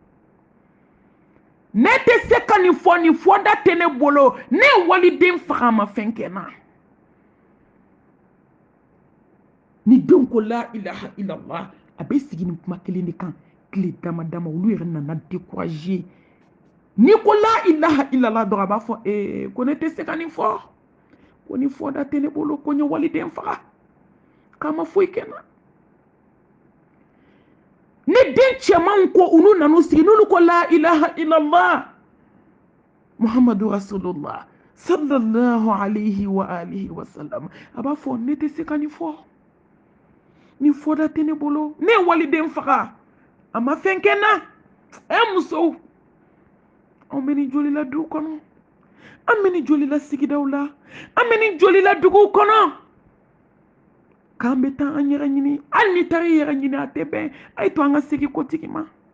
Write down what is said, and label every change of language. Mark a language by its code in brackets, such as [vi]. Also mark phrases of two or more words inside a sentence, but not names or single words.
[bm] ne tɛ se ka nin fɔda tɛ ne bolo ne ye waliden faga a ma fɛn kɛ n na ni denw ko [ar] لا إله إلا الله [bm] a bɛ sigi nin kuma kelen de kan tile dama dama olu yɛrɛ nana décourager ni ko [ar] لا إله إلا الله [bm] dɔrɔn a b'a fɔ ko ne tɛ se ka nin fɔ ko nin fɔda tɛ ne bolo ko n ye waliden faga k'a ma foyi kɛ n na ni den cɛmanw ko olu nana sigi n'olu ko [ar] لا إله إلا الله محمد رسول الله صلى الله عليه وعلى آله وسلم [bm] a b'a fɔ ne tɛ se ka nin fɔ nin fɔda tɛ ne bolo ne ye waliden faga a ma fɛn kɛ n na musow an bɛ nin joli la duw kɔnɔ an bɛ nin joli la sigidaw la an bɛ nin joli la duguw kɔnɔ k'an bɛ taa an yɛrɛ ɲini hali ni taara i yɛrɛ ɲini a tɛ bɛn a ye to an ka segin kotigi ma